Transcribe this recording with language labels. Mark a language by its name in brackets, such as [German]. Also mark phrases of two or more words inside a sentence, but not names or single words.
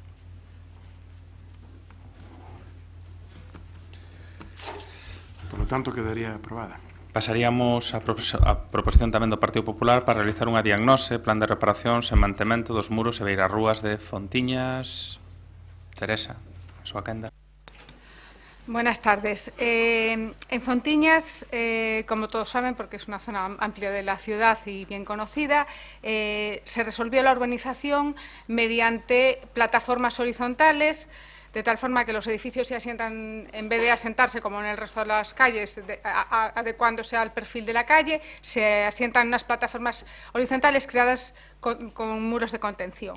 [Spanish] Por lo tanto, quedaría aprobada. [Galician] Pasaríamos a proposición tamén do Partido Popular para realizar unha diagnose, plan de reparacións e mantemento dos muros e beirarrúas de Fontiñas. Teresa, a súa quenda. [Spanish] Buenas tardes. En Fontiñas, como todos saben, porque es una zona amplia de la ciudad y bien conocida, se resolvió la urbanización mediante plataformas horizontales, de tal forma que los edificios se asientan, en vez de asentarse como en el resto de las calles, adecuándose al perfil de la calle, se asientan unas plataformas horizontales creadas con muros de contención.